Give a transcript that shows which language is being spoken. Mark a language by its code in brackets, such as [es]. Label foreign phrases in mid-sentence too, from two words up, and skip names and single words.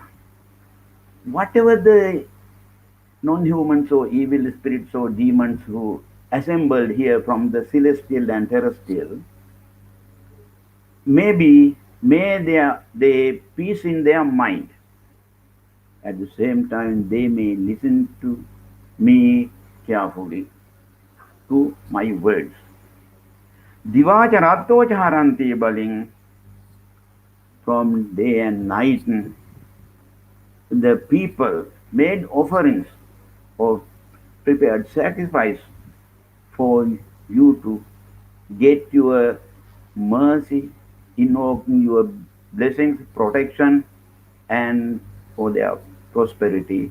[en] Whatever the non-humans or evil spirits or demons who assembled here from the celestial and terrestrial, may they peace in their mind. At the same time, they may listen to me carefully, to my words. [pi] Divacha rattocha haranti baling, [en] from day and night, the people made offerings or prepared sacrifice for you to get your mercy, invoking your blessings, protection, and for their prosperity.